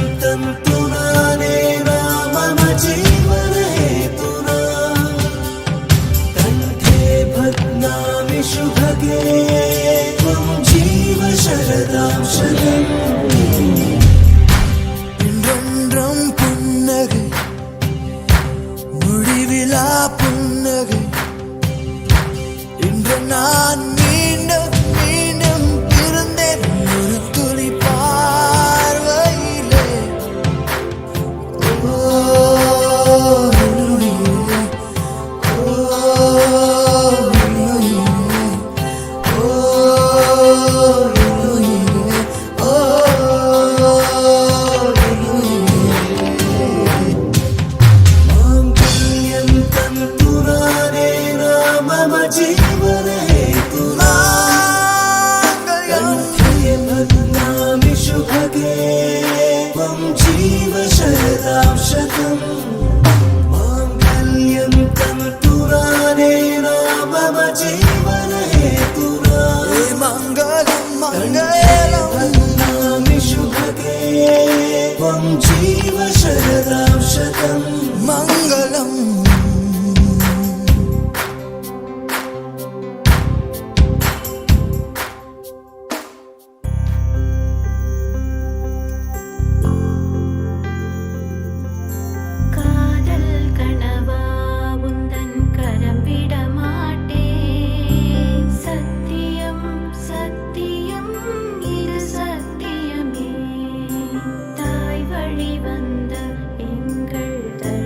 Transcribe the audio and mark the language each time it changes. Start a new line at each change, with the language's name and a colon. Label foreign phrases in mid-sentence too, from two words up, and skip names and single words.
Sanskrit: तन्तुनानेन मम जीवनहेतुना कण्ठे भग्नामि शुभगे त्वं जीव शरदां शतम्
Tamil: இன்றென்றும் புன்னகை முடிவிலா புன்னகை இன்று நான் மீண்டும் மீண்டும் பிறந்தேன் ஒரு துளி பார்வையிலே ஓ என்னுயிரே, ஓ என்னுயிரே, ஓ என்னுயிரே, ஓ
Sanskrit: माङ्गल्यं तन्तुनानेन मम जीवनहेतुना कण्ठे भग्नामि शुभगे त्वं जीव शरदां शतम् माङ्गल्यं तन्तुनानेन मम जीवनहेतुना मङ्गलं मङ्गलं भग्नामि शुभगे त्वं जीव शरदां शतम् मङ्गलम्
Tamil: காதல் கனவா உந்தன் கரம் விட மாட்டேன் சத்தியம் சத்தியம் இது சத்தியமே தாய் வழி வந்த எங்கள்